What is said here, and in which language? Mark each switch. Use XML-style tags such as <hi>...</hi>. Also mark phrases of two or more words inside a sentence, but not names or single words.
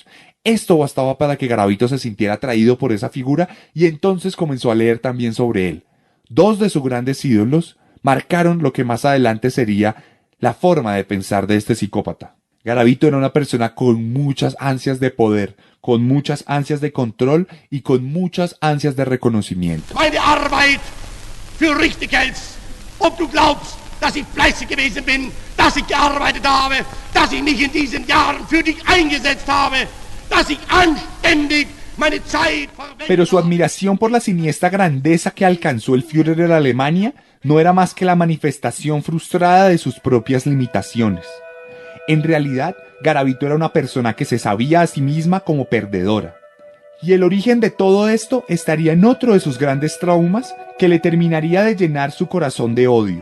<es>Esto bastaba para que Garavito se sintiera atraído por esa figura y entonces comenzó a leer también sobre él. Dos de sus grandes ídolos marcaron lo que más adelante sería la forma de pensar de este psicópata. Garavito era una persona con muchas ansias de poder, con muchas ansias de control y con muchas ansias de reconocimiento.</es> <de>Für richtig hältst, ob du glaubst, dass ich fleißig gewesen bin, dass ich gearbeitet habe, dass ich mich in diesen Jahren für dich eingesetzt habe, dass ich anständig meine Zeit verwende.</de> <es>Pero su admiración por la siniestra grandeza que alcanzó el Führer en Alemania no era más que la manifestación frustrada de sus propias limitaciones. En realidad, Garavito era una persona que se sabía a sí misma como perdedora. Y el origen de todo esto estaría en otro de sus grandes traumas que le terminaría de llenar su corazón de odio.</es>